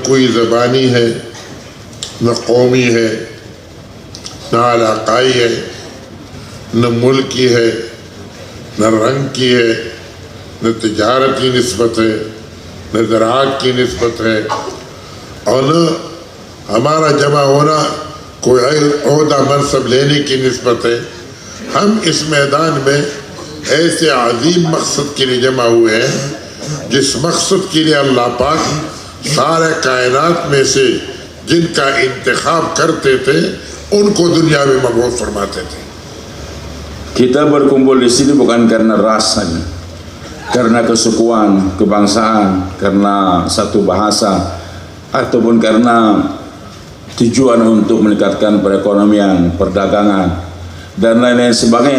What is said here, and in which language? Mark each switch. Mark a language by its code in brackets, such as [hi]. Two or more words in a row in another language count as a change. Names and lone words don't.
[ur] کوئی زبانی ہے، نہ قومی ہے، نہ علاقائی ہے، نہ ملکی ہے، نہ رنگ کی ہے، نہ تجارت کی نسبت ہے، نہ زراعت کی نسبت ہے، اور نہ ہمارا جمع ہونا کوئی عہدہ منصب لینے کی نسبت ہے. ہم اس میدان میں ایسے عظیم مقصد کے لیے جمع ہوئے ہیں جس مقصد کے لیے اللہ پاک سارے کائنات میں سے جن کا انتخاب کرتے تھے ان کو دنیا میں مبعوث فرماتے تھے. [id] Kita berkumpul di sini bukan karena ras, karena kesukuan, kebangsaan, karena satu bahasa, ataupun karena tujuan untuk meningkatkan perekonomian, perdagangan, dan lain-lain sebagainya.